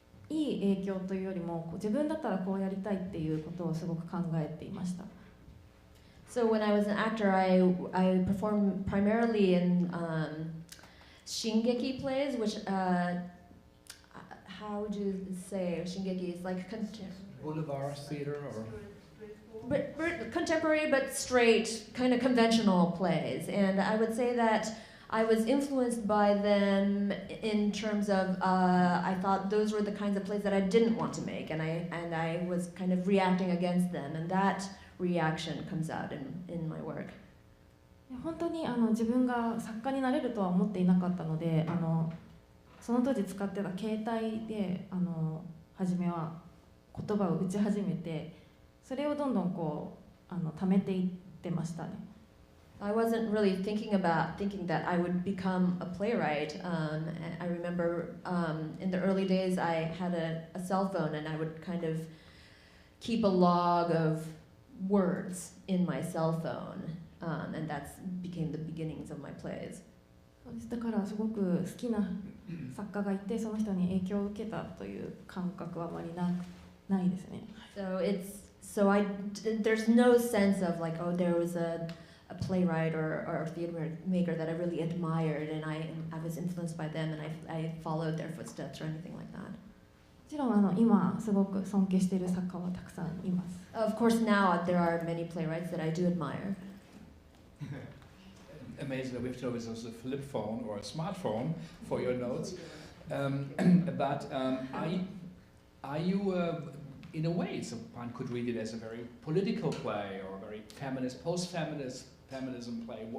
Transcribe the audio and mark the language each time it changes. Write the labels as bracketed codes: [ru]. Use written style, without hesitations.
[ja] いい影響というよりも自分だったらこうやりたいっていうことをすごく考えていました。 [en] So when I was an actor, I performed primarily in shingeki plays, which how would you say shingeki is like Boulevard theater or? but contemporary but straight, kind of conventional plays. And I would say that I was influenced by them in terms of I thought those were the kinds of plays that I didn't want to make, and I was kind of reacting against them, and that reaction comes out in my work. [ja] 本当に自分が作家になれるとは思っていなかったので、その当時使ってた携帯で初めは言葉を打ち始めて、それをどんどんこう貯めていってましたね。 [en] I wasn't really thinking that I would become a playwright. I remember in the early days I had a cell phone, and I would kind of keep a log of words in my cell phone, and that became the beginnings of my plays. [ja] だからすごく好きな作家がいて、その人に影響を受けたという感覚はあまりないですね。 [en] There's no sense of like, oh, there was a playwright or a theater maker that I really admired, and I was influenced by them, and I followed their footsteps or anything like that. [ja] もちろん今すごく尊敬している作家はたくさんいます。 [en] Of course, now there are many playwrights that I do admire. Amazing that we have chosen a flip phone or a smartphone for your notes. But are you, in a way, so one could read it as a very political play or a very feminist, post-feminism play.